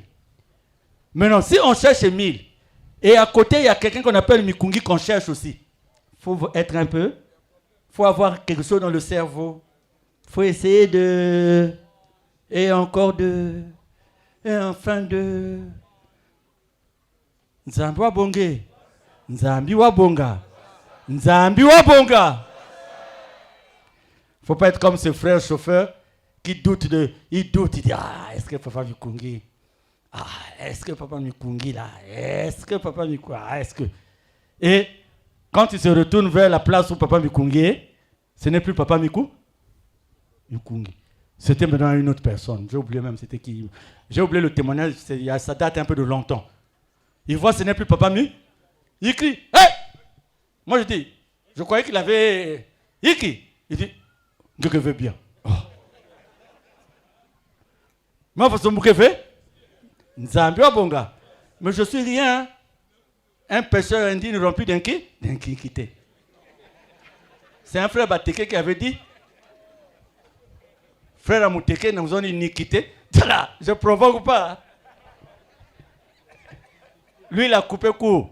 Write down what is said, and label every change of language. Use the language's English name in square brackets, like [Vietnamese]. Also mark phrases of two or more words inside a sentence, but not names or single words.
[French] Maintenant si on cherche Émile, et à côté, il y a quelqu'un qu'on appelle Mikungi qu'on cherche aussi. Il faut être un peu. Il faut avoir quelque chose dans le cerveau. Il faut essayer de. Et encore de. Et enfin de. [Kongo] Nzambi wa bonge. Nzambi wa bonga. Nzambi wa bonga. [French] Il ne faut pas être comme ce frère chauffeur qui doute de. Il doute, il dit ah, est-ce que papa Mikungi. Ah, est-ce que papa Mikungi là? Est-ce que papa Mikungi? Ah, est-ce que... Et quand il se retourne vers la place où papa Mikungi est, ce n'est plus papa Mikungi. C'était maintenant une autre personne. J'ai oublié même c'était qui. J'ai oublié le témoignage, ça date un peu de longtemps. Il voit ce n'est plus papa Mikungi. Il crie, hey! Moi je dis, je croyais qu'il avait... Il crie. Il dit, Dieu que veut bien. Oh. Moi, façon que fait [Kongo] Nzambi wa bonga. [French] Mais je suis rien. Un pêcheur indigne rempli d'inquiétude. C'est un frère Bateke qui avait dit frère Amuteke, nous avons une iniquité. Je provoque pas. Lui, il a coupé court.